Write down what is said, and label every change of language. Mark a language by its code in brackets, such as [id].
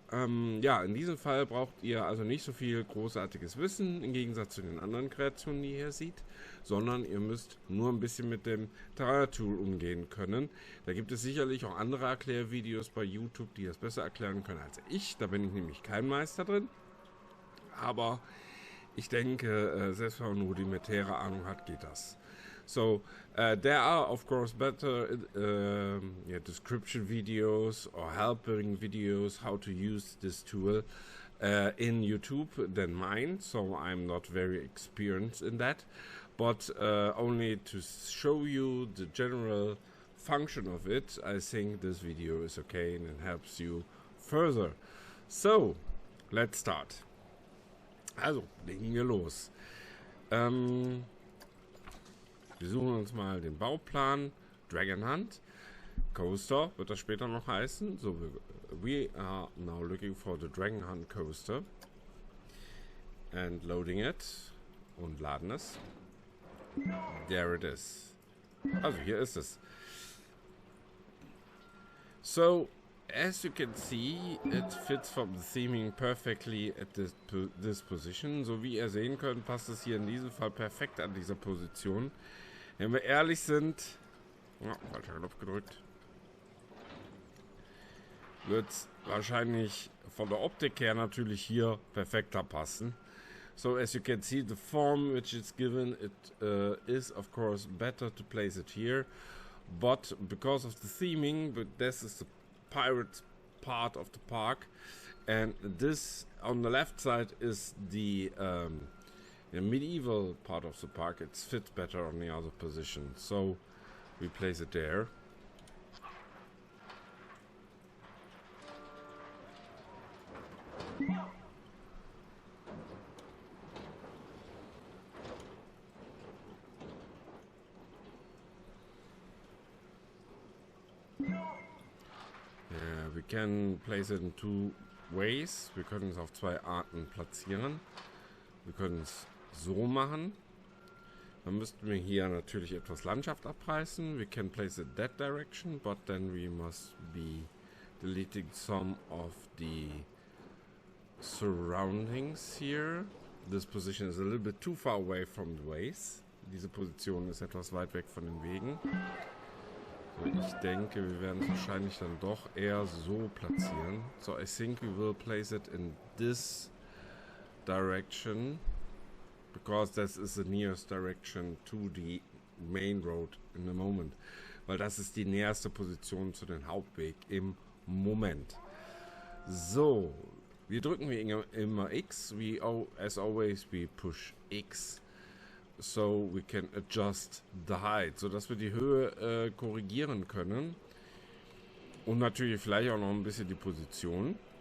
[de] In diesem Fall braucht ihr also nicht so viel großartiges Wissen im Gegensatz zu den anderen Kreationen, die ihr hier seht, sondern ihr müsst nur ein bisschen mit dem Terrain-Tool umgehen können. Da gibt es sicherlich auch andere Erklärvideos bei YouTube, die das besser erklären können als ich. Da bin ich nämlich kein Meister drin. Aber ich denke, selbst wenn man eine rudimentäre Ahnung hat, geht das. [en] So, there are of course better description videos or helping videos how to use this tool in YouTube than mine, so I'm not very experienced in that, but only to show you the general function of it, I think this video is okay and it helps you further. So, let's start. [de] Also, legen wir los. Wir suchen uns mal den Bauplan, Dragon Hunt, Coaster wird das später noch heißen. [en] So, we are now looking for the Dragon Hunt Coaster and loading it [de] und laden es. [en] There it is. [de] Also hier ist es. [en] So, as you can see, it fits from the theming perfectly at this position. [de] So wie ihr sehen könnt, passt es hier in diesem Fall perfekt an dieser Position. Wenn wir ehrlich sind, falscher Knopf gedrückt, wird es wahrscheinlich von der Optik her natürlich hier perfekter passen. [en] So as you can see, the form which is given, it is of course better to place it here, but because of the theming, but this is the pirate part of the park, and this on the left side is the medieval part of the park. It fits better on the other position, so we place it there. We can place it in two ways. [de] Wir können es auf zwei Arten platzieren. Wir können es so machen. Dann müssten wir hier natürlich etwas Landschaft abreißen. [en] We can place it that direction, but then we must be deleting some of the surroundings here. This position is a little bit too far away from the ways. [de] Diese Position ist etwas weit weg von den Wegen. So, ich denke, wir werden es wahrscheinlich dann doch eher so platzieren. [en] So, I think we will place it in this direction, because this is the nearest direction to the main road in the moment. [de] Weil das ist die näherste Position zu dem Hauptweg im Moment. So, wir drücken immer X. [en] As always, we push X. So we can adjust the height, [de] so dass wir die Höhe korrigieren können und natürlich vielleicht auch noch ein bisschen die Position.